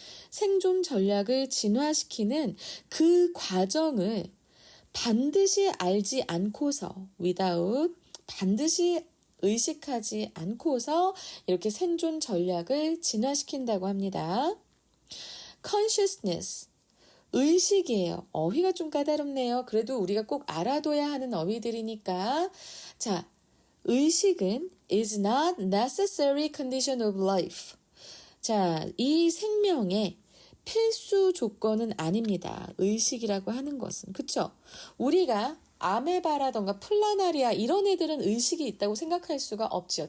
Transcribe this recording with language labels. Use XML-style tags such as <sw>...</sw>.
<ko>생존 전략을 진화시키는 그 과정을 반드시 알지 않고서</ko> <en>without</en> <ko>반드시 의식하지 않고서 이렇게 생존 전략을 진화시킨다고 합니다. consciousness 의식이에요. 어휘가 좀 까다롭네요. 그래도 우리가 꼭 알아둬야 하는 어휘들이니까. 자, 의식은</ko> <en>is not necessary condition of life.</en> <ko>자, 이 생명의 필수 조건은 아닙니다. 의식이라고 하는 것은. 그쵸? 우리가 아메바라던가 플라나리아 이런 애들은 의식이 있다고 생각할 수가 없죠.</ko>